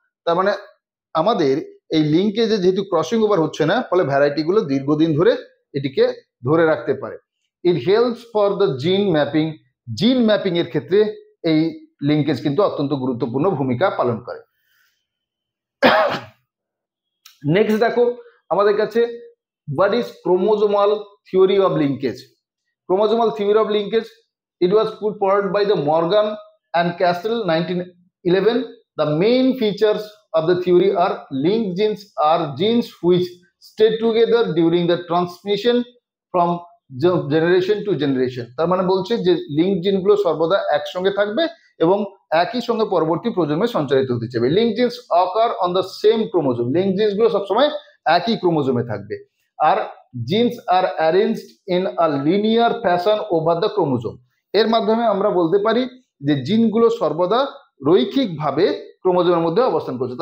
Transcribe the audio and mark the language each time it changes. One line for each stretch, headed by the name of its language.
Bangla: তার মানে আমাদের এই লিঙ্কেজে যেহেতু ক্রসিং ওভার হচ্ছে না, ফলে ভ্যারাইটিগুলো দীর্ঘদিন ধরে এটিকে ধরে রাখতে পারে।
English: it helps for the gene mapping,
Bangla: জিন ম্যাপিং এর ক্ষেত্রে এই লিঙ্কেজ কিন্তু অত্যন্ত গুরুত্বপূর্ণ ভূমিকা পালন করে। নেক্সট দেখো আমাদের কাছে
English: what is chromosomal theory of linkage? Chromosomal theory of linkage, it was put forward by the Morgan and Castle 1911. The main features of the theory are linked genes are genes which stay together during the transmission from generation to generation।
Bangla: তার মানে বলছে যে link জিনগুলো সর্বদা একসঙ্গে থাকবে এবং একই সঙ্গে পরবর্তী প্রজন্মে সঞ্চারিত হতে যাবে।
English: link genes occur on the same chromosome,
Bangla: link জিনসগুলো সবসময় একই ক্রোমোজোমে থাকবে।
English: আর genes are arranged in a linear fashion over the chromosome,
Bangla: এর মাধ্যমে আমরা বলতে পারি যে জিনগুলো সর্বদা রৈখিকভাবে ক্রোমোজোমের মধ্যে অবস্থান করছে।